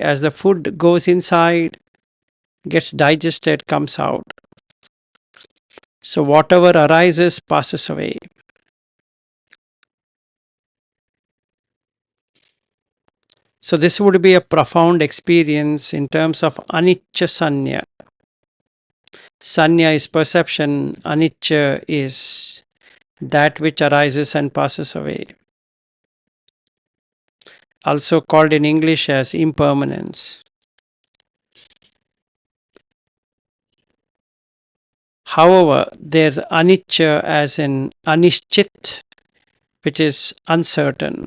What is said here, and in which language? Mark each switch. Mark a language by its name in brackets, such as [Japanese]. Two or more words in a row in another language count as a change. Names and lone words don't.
[English] As the food goes inside, gets digested, comes out. So whatever arises passes away. So this would be a profound experience in terms of [Pali] anicca sanya. [English] Sanya is perception, anicca is that which arises and passes away. Also called in English as impermanence. However, there's anicca as in anishchit, which is uncertain.